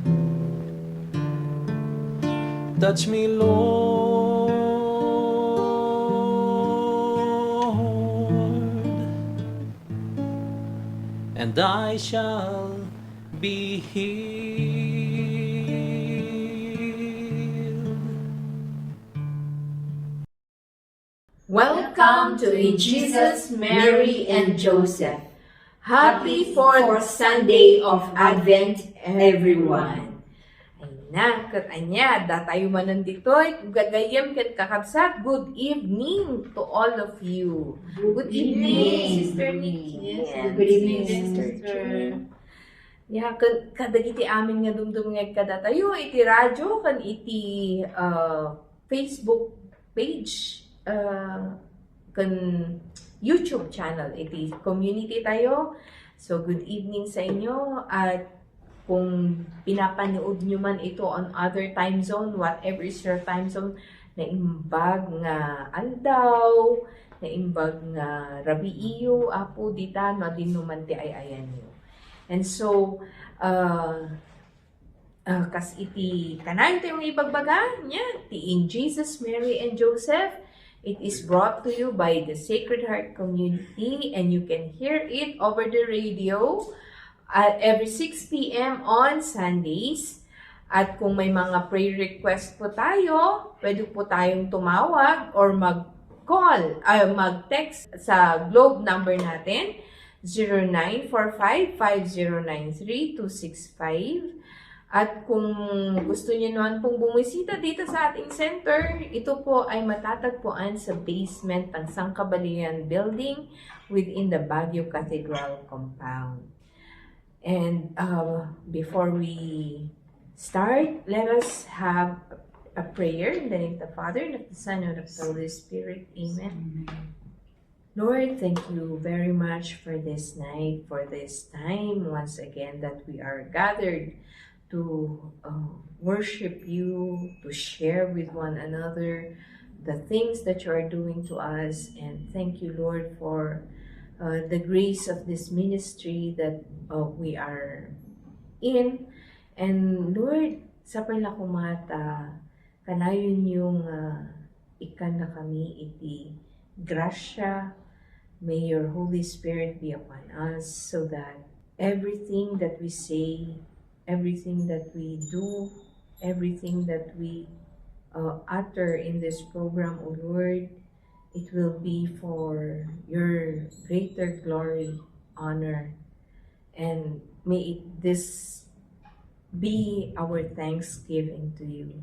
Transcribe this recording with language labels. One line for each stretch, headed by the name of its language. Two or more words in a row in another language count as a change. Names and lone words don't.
English: Touch me, Lord, and I shall be healed. Welcome to A Jesus, Mary, and Joseph. Happy fourth Sunday of Advent, everyone.
Iloko: Ayun na, katanya, datayo man nandito, gagayam kat kakabsat,
English: good evening to all of you. Good evening, Sister Nikki. Yes, Good evening, Sister. Ya,
Iloko: kadagiti amin nga dumdum nga kadatayo, iti radyo, kan iti Facebook page, kan YouTube channel, iti community tayo.
English: So, good evening
Filipino: sa inyo. At kung pinapanood nyo man ito
English: on other time zone, whatever is your time zone,
Iloko: naimbag nga aldaw, naimbag nga rabi iyo, apo, dita, no, din naman ti ay ayan nyo.
English: And so,
Iloko: kas iti kanang tayo ibagbaga niya, ti In Jesus, Mary, and Joseph.
English: It is brought to you by the Sacred Heart Community, and you can hear it over the radio every 6 p.m. on Sundays.
Filipino: At kung may mga
English: prayer request
Filipino: po tayo, pwede po tayong tumawag or mag-call, mag-text sa Globe number natin, 0945-5093-265. At kung gusto niyo naman pong bumisita dito sa ating center, ito po ay matatagpuan sa basement ng Sangkabalian Building
English: within the Baguio Cathedral compound. And before we start, let us have a prayer in the name of the Father, and of the Son, and of the Holy Spirit. Amen. Lord, thank you very much for this night, for this time, once again, that we are gathered to worship you, to share with one another the things that you are doing to us. And thank you, Lord, for the grace of this ministry that we are in.
Iloko: And Lord, sa palakumata, kanayon yung ikan na kami iti grasya.
English: May your Holy Spirit be upon us so that everything that we say, everything that we do, everything that we utter in this program, O Lord, it will be for your greater glory, honor, and may this be our thanksgiving to you.